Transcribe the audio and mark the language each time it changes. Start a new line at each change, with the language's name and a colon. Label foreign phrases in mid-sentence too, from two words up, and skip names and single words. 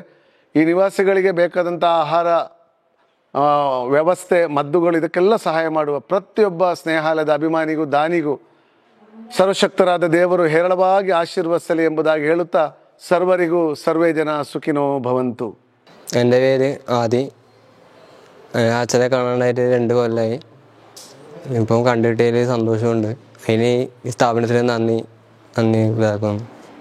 Kannada: ಈ ನಿವಾಸಿಗಳಿಗೆ ಬೇಕಾದಂಥ ಆಹಾರ ವ್ಯವಸ್ಥೆ, ಮದ್ದುಗಳು, ಇದಕ್ಕೆಲ್ಲ ಸಹಾಯ ಮಾಡುವ ಪ್ರತಿಯೊಬ್ಬ ಸ್ನೇಹಾಲಯದ ಅಭಿಮಾನಿಗೂ ದಾನಿಗೂ ಸರ್ವಶಕ್ತರಾದ ದೇವರು ಹೇರಳವಾಗಿ ಆಶೀರ್ವದಿಸಲಿ ಎಂಬುದಾಗಿ ಹೇಳುತ್ತಾ ಸರ್ವರಿಗೂ
Sanskrit: ಸರ್ವೇ ಜನ ಸುಖಿನೋ ಭವಂತು.
Malayalam: എൻ്റെ പേര് ആദി. അച്ഛനെ കാണാനായിട്ട് 2 കൊല്ലമായി. ഇപ്പം കണ്ടിട്ടതിൽ സന്തോഷമുണ്ട്. അതിന് ഈ സ്ഥാപനത്തിന് നന്ദി ഇതാക്കുന്നു.